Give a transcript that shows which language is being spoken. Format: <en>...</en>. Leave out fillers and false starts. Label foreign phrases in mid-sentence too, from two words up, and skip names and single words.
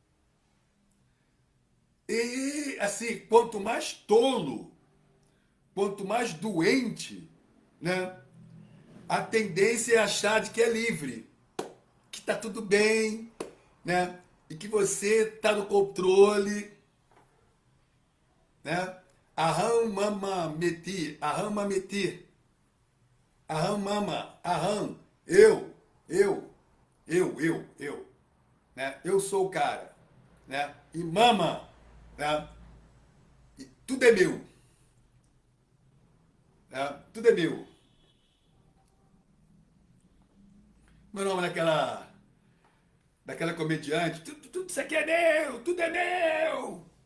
<pt>E, assim, quanto mais tolo, quanto mais doente, né, a tendência é achar de que é livre, que está tudo bem, né, e que você está no controle, né?</pt> <sa>अहं मम मेति अहं ममेति अहं मम अहं,</sa> <pt>eu, né? Eu sou o cara, né? E mama, né? E tudo é meu, né? Tudo é meu. Meu nome daquela comediante, tudo isso aqui é meu, tudo é meu.</pt>